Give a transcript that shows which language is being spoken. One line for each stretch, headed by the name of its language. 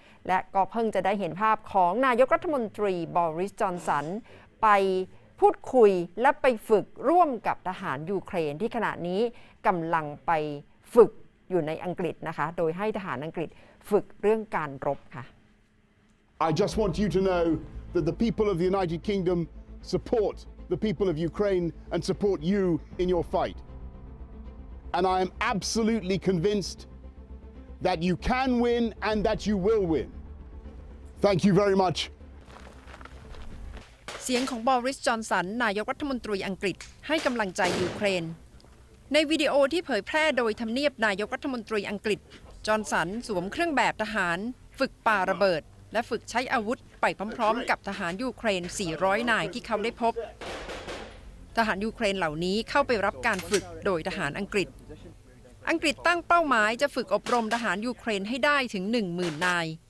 Thai: และก็เพิ่งจะได้เห็นภาพของนายกรัฐมนตรีบอริส จอนสันไปพูดคุยและไปฝึกร่วมกับทหารยูเครนที่ขณะนี้กำลังไปฝึกอยู่ในอังกฤษนะคะโดยให้ทหารอังกฤษฝึกเรื่องการรบค่ะ
English: I just want you to know that the people of the United Kingdom support the people of Ukraine and support you in your fight. And I am absolutely convinced that you can win and that you will win. Thank you very much.
Thai: เสียงของบอริส จอนสันนายกรัฐมนตรีอังกฤษให้กำลังใจยูเครนในวิดีโอที่เผยแพร่โดยทำเนียบนายกรัฐมนตรีอังกฤษจอนสันสวมเครื่องแบบทหารฝึกปาระเบิดและฝึกใช้อาวุธไปพร้อมๆกับทหารยูเครน400นายที่เขาได้พบทหารยูเครนเหล่านี้เข้าไปรับการฝึกโดยทหารอังกฤษตั้งเป้าหมายจะฝึกอบรมทหารยูเครนให้ได้ถึง 10,000 นาย